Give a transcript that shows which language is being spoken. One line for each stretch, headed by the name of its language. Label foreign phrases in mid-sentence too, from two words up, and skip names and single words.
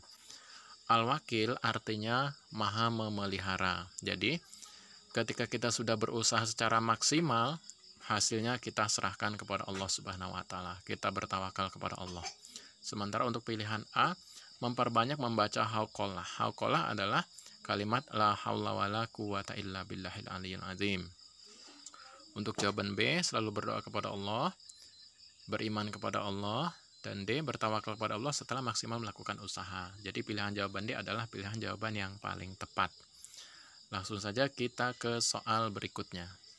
Indonesian: Al-Wakil artinya maha memelihara. Jadi, ketika kita sudah berusaha secara maksimal, hasilnya kita serahkan kepada Allah
Arabic: سبحانه وتعالى.
Indonesian: Kita bertawakal kepada Allah. Sementara untuk pilihan A, memperbanyak membaca hauqalah. Hauqalah adalah kalimat
Arabic: لا حول ولا قوة إلا بالله العلي العظيم.
Indonesian: Untuk jawaban B, selalu berdoa kepada Allah, beriman kepada Allah, dan D, bertawakal kepada Allah setelah maksimal melakukan usaha. Jadi pilihan jawaban D adalah pilihan jawaban yang paling tepat. Langsung saja kita ke soal berikutnya.